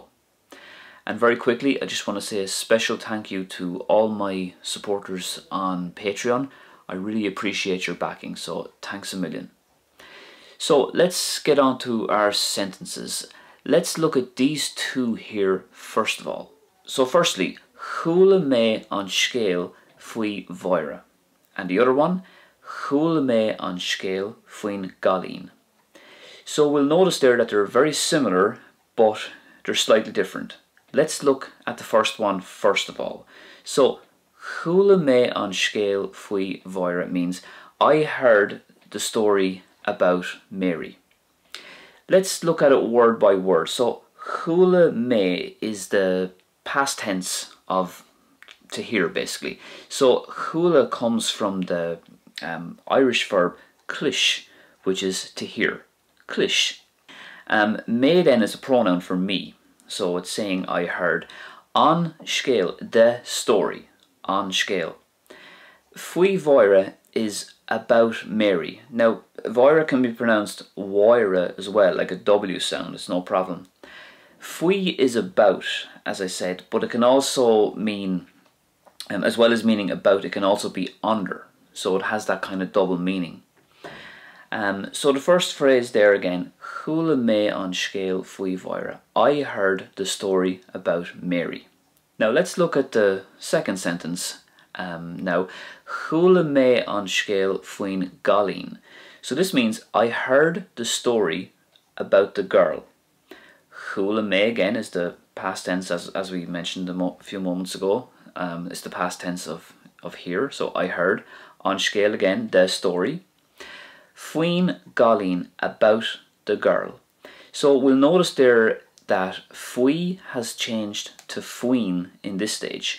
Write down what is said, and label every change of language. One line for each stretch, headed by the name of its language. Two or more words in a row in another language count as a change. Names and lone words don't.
English: And very quickly, I just want to say a special thank you to all my supporters on Patreon. I really appreciate your backing, so thanks a million. So let's get on to our sentences. Let's look at these two here first of all. So firstly,
Irish: Chuala mé an scéal faoi Mháire.
English: And the other one,
Irish: Chuala mé an scéal faoin galín.
English: So we'll notice there that they're very similar, but they're slightly different. Let's look at the first one first of all. So,
Irish: Chuala mé an scéal faoi Mháire
English: means I heard the story about Mary. Let's look at it word by word. So,
Irish: Chuala mé
English: is the past tense of to hear basically. So, Chuala comes from the Irish verb clish, which is to hear. Clish. Mé then is a pronoun for me. So it's saying I heard.
Irish: An scéal,
English: the story.
Irish: An scéal. Faoi Mháire
English: is about Mary. Now, Mháire can be pronounced Uaireanta as well, like a W sound, it's no problem. Faoi is about, as I said, but it can also mean, as well as meaning about, it can also be under. So it has that kind of double meaning. So the first phrase there again,
Irish: Chuala mé an scéal faoi Mháire.
English: I heard the story about Mary. Now let's look at the second sentence. Now,
Irish: Chuala mé an scéal faoin galín.
English: So this means I heard the story about the girl.
Irish: Chuala mé
English: again is the past tense as we mentioned a few moments ago. It's the past tense of hear. So I heard.
Irish: An scéal
English: again, the story.
Irish: Faoin galín,
English: about the girl. So we'll notice there that faoi has changed to faoin in this stage.